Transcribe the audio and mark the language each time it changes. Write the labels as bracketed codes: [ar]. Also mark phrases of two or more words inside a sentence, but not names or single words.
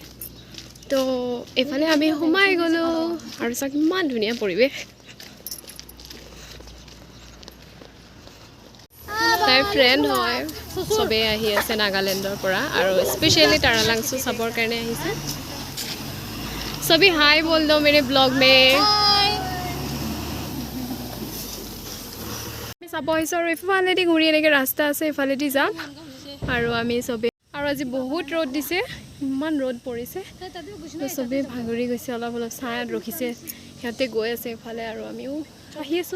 [as] তো এইফালে আমি সোমাই গ'লোঁ আৰু চাওক ইমান ধুনীয়া পৰিৱেশ। তাইৰ ফ্ৰেণ্ড হয়, চবেই আহি আছে নাগালেণ্ডৰ পৰা আৰু স্পেচিয়েলি তাৰালাংচো চাবৰ কাৰণে আহিছে। [hi] सभी हाय बोल दो मेरे ब्लॉग में। [as] আমি চাব আহিছোঁ আৰু এইফালেদি ঘূৰি এনেকৈ ৰাস্তা আছে, এইফালেদি যাম আৰু আমি চবেই। আৰু আজি বহুত ৰ'দ দিছে, ইমান ৰ'দ পৰিছে, চবেই ভাগৰি গৈছে, অলপ অলপ ছাঁত ৰখিছে, সিহঁতে গৈ আছে এইফালে আৰু আমিও আহি আছোঁ।